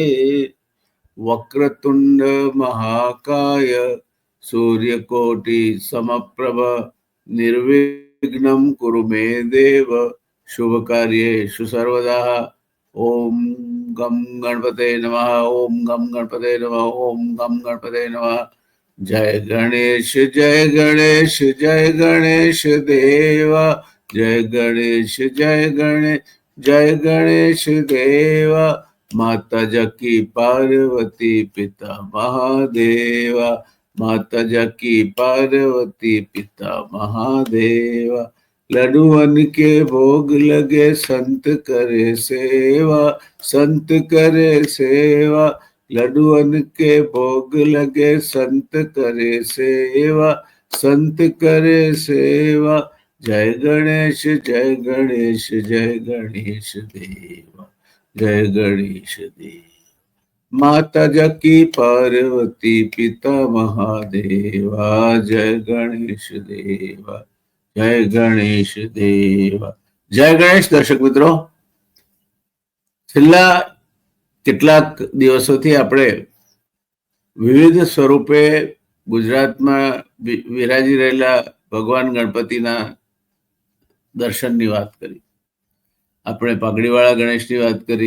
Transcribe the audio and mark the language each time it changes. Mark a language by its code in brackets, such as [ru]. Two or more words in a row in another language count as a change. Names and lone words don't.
[sa] वक्रतुंड महाकाय सूर्यकोटि समप्रभ निर्विघ्नं कुरु मे देव शुभ कार्येषु सर्वदा। ओम गम गणपते नमः। ओम गम गणपते नमः। ओम गम गणपते नमः। [hi] जय गणेश जय गणेश जय गणेश देवा। जय गणेश जय गणेश जय गणेश देवा। माता जकी पार्वती पिता महादेवा। माता जकी पार्वती पिता महादेवा। लड्डूअन के भोग लगे संत करे सेवा। संत करे सेवा। लड्डूअन के भोग लगे संत करे सेवा। संत करे सेवा। जय गणेश जय गणेश जय गणेश देवा। जय गणेश देव। माता जकी पार्वती पिता महादेवा। जय गणेश देवा। जय गणेश देवा। जय गणेश। [gu] દર્શક મિત્રો, છેલ્લા કેટલાક દિવસોથી આપણે વિવિધ સ્વરૂપે ગુજરાતમાં વિરાજી રહેલા ભગવાન ગણપતિના દર્શનની વાત કરી. આપણે પાઘડીવાળા ગણેશની વાત કરી.